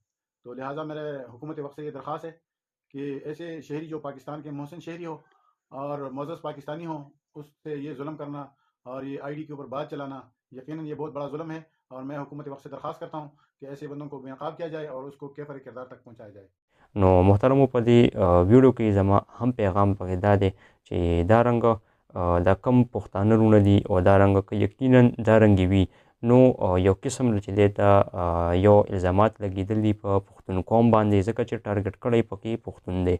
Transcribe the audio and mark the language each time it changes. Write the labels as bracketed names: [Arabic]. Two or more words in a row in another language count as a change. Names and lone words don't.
[Urdu] تو لہٰذا میرے حکومت وقت سے یہ درخواست ہے کہ ایسے شہری جو پاکستان کے محسن شہری ہو اور معزز پاکستانی ہو اس سے یہ ظلم کرنا اور یہ آئی ڈی کے اوپر بات چلانا یقیناً یہ بہت بڑا ظلم ہے اور میں حکومت وقت سے درخواست کرتا ہوں کہ ایسے بندوں کو بے نقاب کیا جائے اور اس کو کیفر کردار تک پہنچایا جائے. [Pashto] نو محترمو په دې ویډیو کې زما هم پیغام پکې دا دی چې دارنګه دا کم پښتانه رونه دي او دارنګه که یقینا دارنګې وي نو یو قسم چې دی دا یو الزامات لګېدل دي په پښتون قوم باندې ځکه چې ټارګټ کړی پکې پښتون دی.